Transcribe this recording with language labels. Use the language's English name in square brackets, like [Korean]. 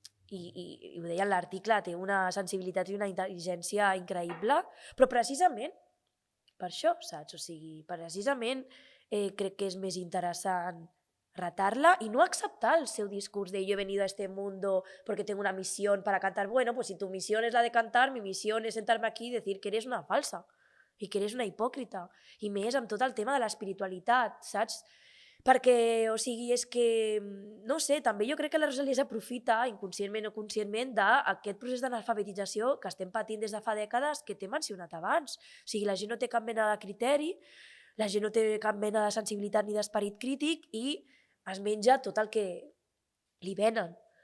[Catalan] i ho deia en l'article, té una sensibilitat i una intel·ligència increïble, però precisament per això, saps? O sigui, precisament crec que és més interessant retar-la y no acceptar el seu discurs de [Spanish] yo he venido a este mundo porque tengo una misión para cantar. Bueno, pues si tu misión es la de cantar, mi misión es sentarme aquí y decir que eres una falsa i que eres una hipòcrita. [Catalan] I més amb tot el tema de l'espiritualitat, saps? Perquè, o sigui, és que, no sé, també jo crec que la Rosalia s'aprofita, inconscientment o conscientment, d'aquest procés d'analfabetització que estem patint des de fa dècades que t'he mencionat abans. O sigui, la gent no té cap mena de criteri, la gent no té cap mena de sensibilitat ni d'esperit crític i es menja tot el que li venen.